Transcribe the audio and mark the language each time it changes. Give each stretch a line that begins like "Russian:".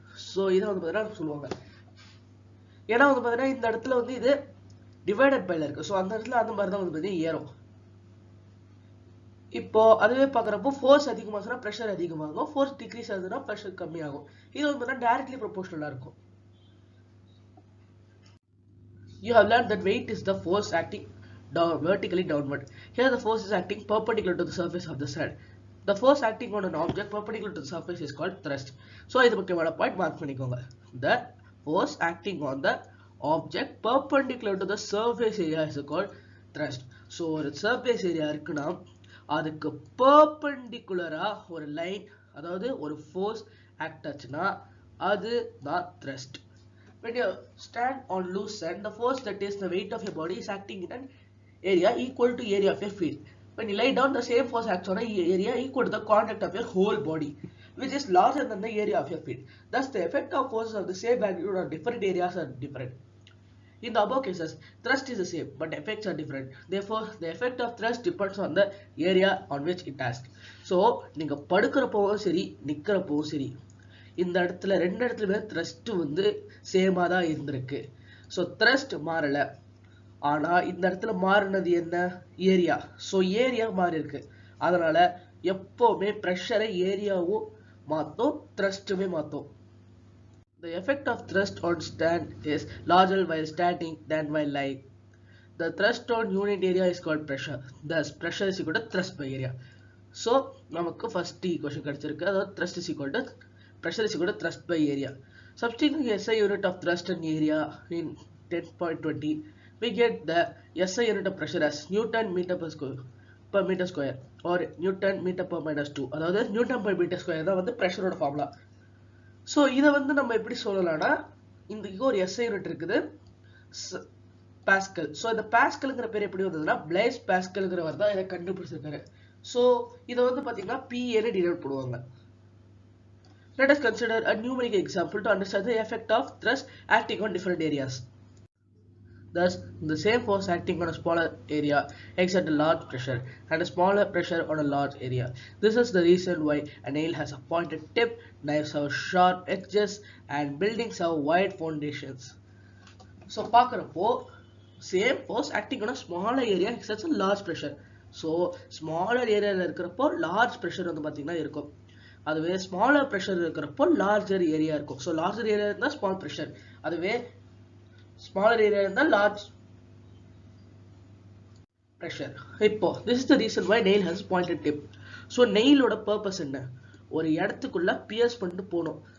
Tamil: So இதை வந்து பார்த்தீங்கன்னா சொல்லுவாங்க. ஏன்னா வந்து பார்த்தீங்கன்னா இந்த இடத்துல வந்து இது டிவைடட் பைல இருக்கு. ஸோ அந்த இடத்துல அந்த மாதிரி தான் வந்து பார்த்தீங்கன்னா ஏறும். இப்போ அதுவே பார்க்குறப்போ ஃபோர்ஸ் அதிகமாகுதுன்னா ப்ரெஷர் அதிகமாகும், ஃபோர்ஸ் டிக்ரீஸ் ஆகுதுன்னா ப்ரெஷர் கம்மியாகும். இது வந்து பார்த்தீங்கன்னா டைரக்ட்லி ப்ரொபோர்ஷனலாக இருக்கும்.
English: You have learned that weight is the force acting vertically downward. Here the force is acting perpendicular to the surface of the sand. The force acting on an object perpendicular to the surface is called thrust.
Tamil: So இது முக்கியமான point mark பண்ணிக்கோங்க.
English: The force acting on the object perpendicular to the surface area is called thrust.
Tamil: So ஒரு surface area இருக்குன்னா அதுக்கு perpendicular-ஆ ஒரு line, அதாவது ஒரு force act ஆச்சுன்னா அது தான் thrust.
English: When you stand on loose sand, the force that is the weight of your body is acting in an area equal to area of your feet. When you lie down, the same force acts on an area equal to the contact of your whole body, which is larger than the area of your feet. Thus, the effect of forces of the same magnitude on different areas are different. In the above cases, thrust is the same, but effects are different. Therefore, the effect of thrust depends on the area on which it acts.
Tamil: So, நீங்க படுக்கிறப்பவும் சரி, நிக்கிறப்பவும் சரி, இந்த இடத்துல ரெண்டு இடத்துலயுமே thrust வந்து சேமா தான் இருந்திருக்கு. ஸோ த்ரஸ்ட் மாறல. ஆனா இந்த இடத்துல மாறினது என்ன? ஏரியா. ஸோ ஏரியா மாறி இருக்கு. அதனால எப்பவுமே ப்ரெஷரை ஏரியாவும் மாற்றும், த்ரஸ்ட்டுமே மாற்றும்.
English: The effect of thrust on stand is larger while standing than while lying. The thrust on unit area is called pressure. Thus, pressure is equal to thrust by area.
Tamil: So, நமக்கு first equation கிடைச்சிருக்கு. அதாவது
English: thrust is equal to pressure is equal to thrust by area. Substituting SI unit of thrust and area in 10.20, we get the SI unit of pressure as Newton meter per meter square or Newton meter per minus 2.
Tamil: அதாவது Newton per meter square தான் வந்து pressure ஓட formula. So இதை வந்து நம்ம எப்படி சொல்லலாம்னா, இந்த ஒரு SI யூனிட் இருக்குது பாஸ்கல். ஸோ இந்த பாஸ்கல்ங்கிற பேர் எப்படி வந்ததுன்னா பிளைஸ் பாஸ்கல்ங்கிறவர் தான் இதை கண்டுபிடிச்சிருக்காரு. ஸோ இதை வந்து பார்த்தீங்கன்னா PA டினோட் பண்ணுவாங்க.
English: Let us consider a numeric example to understand the effect of thrust acting on different areas. Thus, the same force acting on a smaller area exerts a large pressure and a smaller pressure on a large area. This is the reason why a nail has a pointed tip, knives have sharp edges, and buildings have wide foundations. So, பார்க்குறப்போ same force acting on a smaller area exerts a large pressure. So, smaller area இருக்கிறப்போ large pressure
Tamil: வந்து பார்த்தீங்கன்னா இருக்கும். அதுவே smaller pressure இருக்கிறப்போ larger area இருக்கும். So larger area இருந்தால் small pressure, அதுவே ஸ்மாலர் ஏரியா இருந்தால் லார்ஜ் ப்ரெஷர். இப்போ
English: This is the reason why nail has pointed tip.
Tamil: So நெயிலோட purpose என்ன, ஒரு இடத்துக்குள்ள பியர்ஸ் பண்ணிட்டு போகணும்.